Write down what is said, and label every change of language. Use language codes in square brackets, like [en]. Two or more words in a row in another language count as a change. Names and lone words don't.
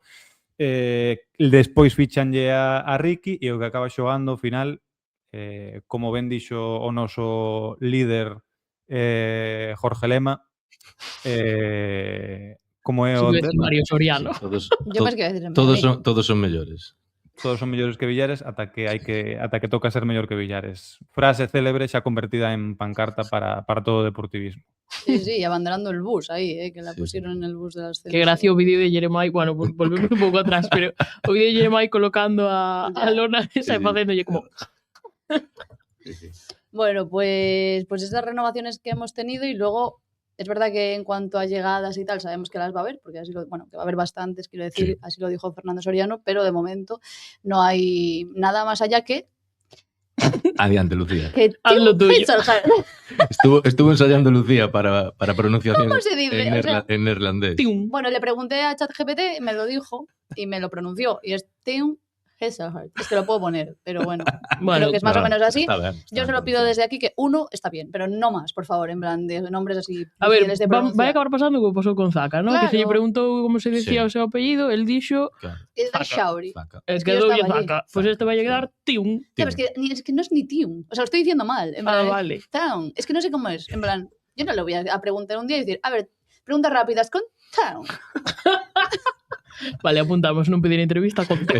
[gl] Despois fichanlle a Ricky e o que acaba xogando ao final, como ben dixo o noso líder Jorge Lema, como é o Mario Soriano. [es] Yo pensé que iba a decir [gl] Todos son mellores. Todos son mellores que Villares ata que toca ser mellor que Villares. Frase célebre xa convertida en pancarta para todo o deportivismo. [es] Sí, abandonando el bus ahí, que la pusieron en el bus de las Que gracia [gl] o vídeo de Jeremai, bueno, volvemos un pouco atrás, pero o vídeo de Jeremai colocando a lona esa e facéndolle como... [es] Bueno, pues estas renovaciones que hemos tenido, y luego es verdad que en cuanto a llegadas y tal sabemos que las va a haber, porque que va a haber bastantes, quiero decir, sí. Así lo dijo Fernando Soriano, pero de momento no hay nada más allá que... [gl] Adiante, Lucía. [es] Haz lo tuyo. Estuvo ensayando Lucía para pronunciación ¿Cómo se dice? en neerlandés. Bueno, le pregunté a ChatGPT, me lo dijo y me lo pronunció, y es Teun Herzog. Es que lo puedo poner, pero bueno. Bueno, Creo que es más o menos así. [gl] Está ben, [es] Yo se lo pido desde aquí que 1 está bien, pero no más, por favor, en plan de nombres así A ver, difíciles de [gl] vai [es] pronunciar. [gl] acabar pasando como pasou con Zaka, ¿no? Que se lle [es] Claro. [gl] preguntou como se decía [es] Sí. [gl] o seu apellido, el dixo [es] Claro. Es de Zaka. Shauri. Zaca. es que que yo [gl] doulle [es] estaba allí. Zaka. [gl] Pois este vai a quedar Tiun. [es] Ya, pero es que no es ni Tiun. O sea, lo estoy diciendo mal. En plan, Vale. Town. Es que no sé cómo es. En plan, yo no le voy a preguntar un día y decir, a ver, preguntas rápidas con Town. [gl] Vale, apuntamos non pedir entrevista con Tiun.